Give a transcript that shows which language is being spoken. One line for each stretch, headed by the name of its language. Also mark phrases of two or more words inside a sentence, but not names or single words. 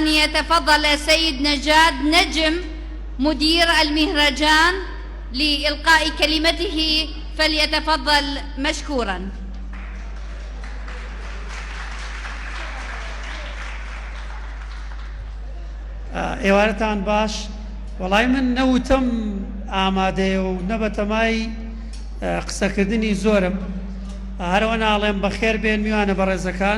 Arabic: يتفضل السيد نجاد نجم مدير المهرجان لإلقاء كلمته، فليتفضل مشكورا.
Central Kurdish: ئێوارەتان باش. وەڵای من نەوتم ئامادەیە و نەبەتەمای قسەکردنی زۆرم. هەرەوە ناڵێم بەخێر بێن میوانە بەڕێزەکان.